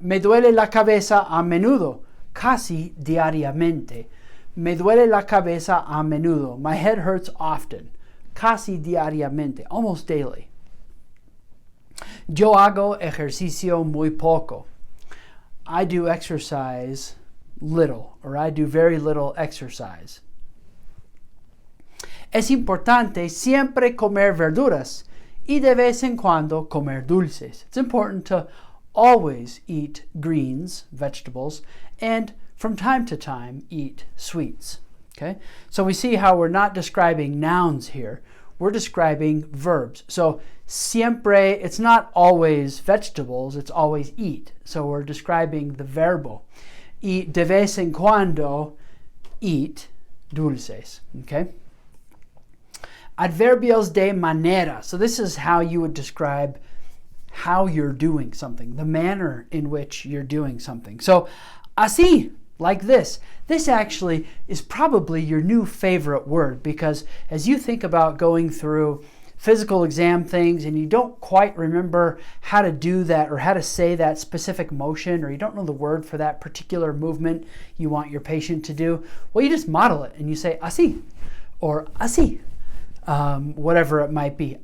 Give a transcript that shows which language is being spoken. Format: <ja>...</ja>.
<es>Me duele la cabeza a menudo. Casi diariamente. Me duele la cabeza a menudo.</es> <en>My head hurts often.</en> <es>Casi diariamente.</es> <en>Almost daily.</en> <es>Yo hago ejercicio muy poco.</es> <en>I do exercise little, or I do very little exercise.</en> <es>Es importante siempre comer verduras y de vez en cuando comer dulces.</es> <en>It's important to always eat greens, vegetables, and from time to time eat sweets. Okay? So we see how we're not describing nouns here. We're describing verbs. So siempre, it's not always vegetables, it's always eat. So we're describing the verbo.</en> <es>Y de vez en cuando eat dulces. Okay? Adverbios de manera.</es> <en>So this is how you would describe how you're doing something, the manner in which you're doing something. So así, like this. This actually is probably your new favorite word, because as you think about going through physical exam things and you don't quite remember how to do that or how to say that specific motion, or you don't know the word for that particular movement you want your patient to do, well, you just model it and you say así or así, whatever it might be.</en>